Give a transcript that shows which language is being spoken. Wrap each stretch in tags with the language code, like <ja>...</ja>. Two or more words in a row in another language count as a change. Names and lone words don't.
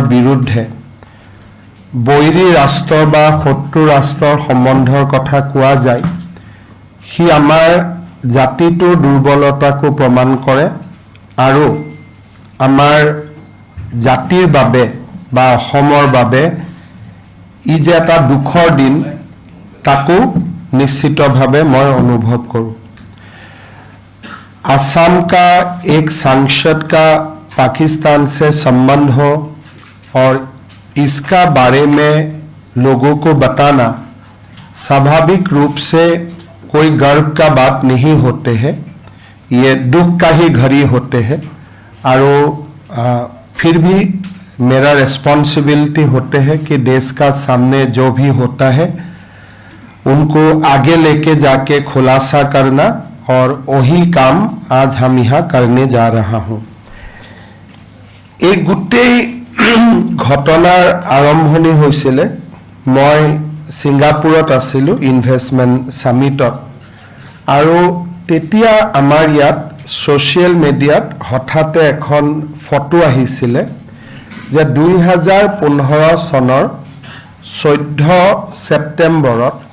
<as>বিৰুদ্ধে বৈৰী ৰাষ্ট্ৰ বা শত্ৰু ৰাষ্ট্ৰৰ সম্বন্ধৰ কথা কোৱা যায় সি আমাৰ জাতিটোৰ দুৰ্বলতাকো প্ৰমাণ কৰে আৰু আমাৰ জাতিৰ বাবে বা অসমৰ বাবে ই যে এটা দুখৰ দিন তাকো নিশ্চিতভাৱে মই অনুভৱ কৰোঁ।</as> <hi>असम का एक सांसद का पाकिस्तान से संबंध हो और इसका बारे में लोगों को बताना स्वाभाविक रूप से कोई गर्व का बात नहीं होते हैं, ये दुख का ही घड़ी होते हैं और फिर भी मेरा रिस्पॉन्सिबिलिटी होते हैं कि देश का सामने जो भी होता है उनको आगे लेके जाके खुलासा करना और वही काम आज हम यहाँ करने जा रहा हूँ।</hi> <as>एक गोटेই घटनार आरम्भणि হৈছিলে মই সিঙ্গাপুৰত আছিলোঁ</as> <en>investment summit</en> <as>আৰু তেতিয়া আমাৰ ইয়াত</as> <en>social media</en> <as>হঠাতে এখন ফটো আহিছিলে যে 2015 চনৰ 14 ছেপ্টেম্বৰত</as>